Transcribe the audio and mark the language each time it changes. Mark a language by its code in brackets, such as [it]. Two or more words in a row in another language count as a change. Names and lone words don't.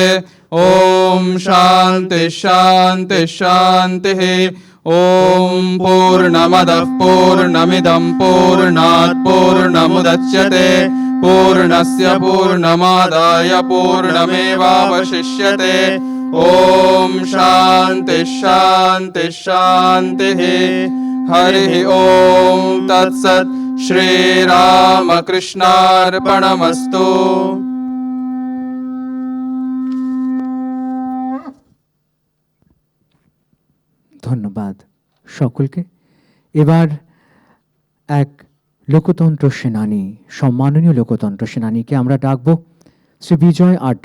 [sa] ॐ शान्ति शान्ति शान्तिः ॐ पूर्णमदः पूर्णमिदं पूर्णात् पूर्णमुदच्यते पूर्णस्य पूर्णमादाय पूर्णमेवावशिष्यते ॐ शान्ति शान्ति शान्तिः हरिः ॐ तत्सत् श्रीरामकृष्णार्पणमस्तु। [bn] ধন্যবাদ সকলকে। এবার এক লোকতন্ত্র সেনানী, সম্মাননীয় লোকতন্ত্র সেনানীকে আমরা ডাকব, শ্রী বিজয় আঢ্য।